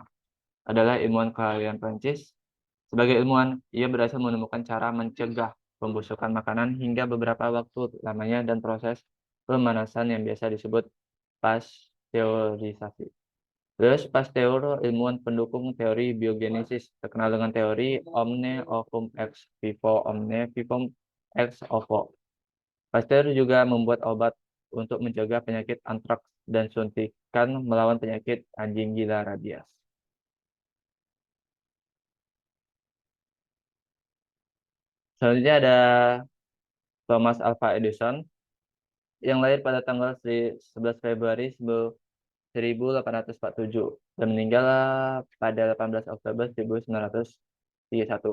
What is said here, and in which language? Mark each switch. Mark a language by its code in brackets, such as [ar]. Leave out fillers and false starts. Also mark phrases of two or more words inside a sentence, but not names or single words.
[id] Adalah ilmuwan kelahiran Prancis. Sebagai ilmuwan, ia berhasil menemukan cara mencegah pembusukan makanan hingga beberapa waktu lamanya dan proses pemanasan yang biasa disebut pasteurisasi. Louis Pasteur, ilmuwan pendukung teori biogenesis, terkenal dengan teori [la] omne ovum ex vivo, omne vivum ex ovo. [id] Pasteur juga membuat obat untuk mencegah penyakit antraks dan suntikan melawan penyakit anjing gila rabies. Selanjutnya ada Thomas Alva Edison yang lahir pada tanggal 11 Februari 1847 dan meninggal pada 18 Oktober 1931.